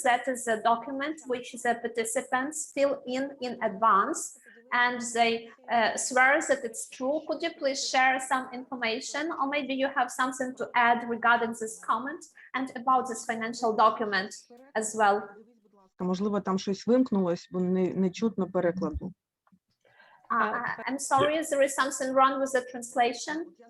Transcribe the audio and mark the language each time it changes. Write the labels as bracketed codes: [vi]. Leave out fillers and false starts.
[en] That is a document which the participants fill in advance, and they swear that it's true. Could you please share some information, or maybe you have something to add regarding this comment and about this financial document as well? [uk] Можливо, там щось вимкнулось, бо не чутно перекладу. [en] I'm sorry, there is something wrong with the translation.